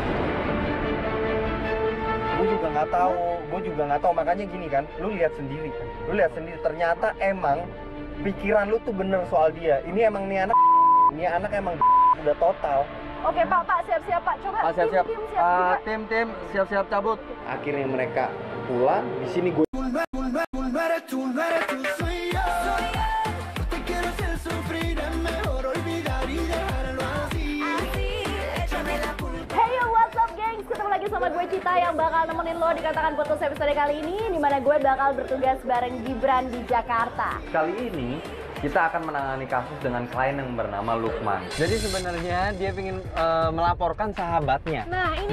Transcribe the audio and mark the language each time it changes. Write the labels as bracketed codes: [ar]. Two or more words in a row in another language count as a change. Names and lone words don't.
[id] Gue juga nggak tahu, makanya gini kan, lu lihat sendiri ternyata emang pikiran lu tuh bener soal dia. Ini anak emang udah total. Oke Pak, siap-siap Pak. Coba Siap. tim siap juga. Tim siap-siap cabut. Akhirnya mereka pulang, di sini gue [es] No eres tú, soy yo. Te quiero hacer sufrir, es mejor olvidar y dejarlo así. Échame la culpa. [en] Hey yo, what's up gengs? [id] Ketemu lagi sama gue Cita yang bakal nemenin lo di Katakan Putus episode kali ini, dimana gue bakal bertugas bareng Gibran di Jakarta. Kali ini kita akan menangani kasus dengan klien yang bernama Lukman. Jadi sebenarnya dia ingin melaporkan sahabatnya. Nah, ini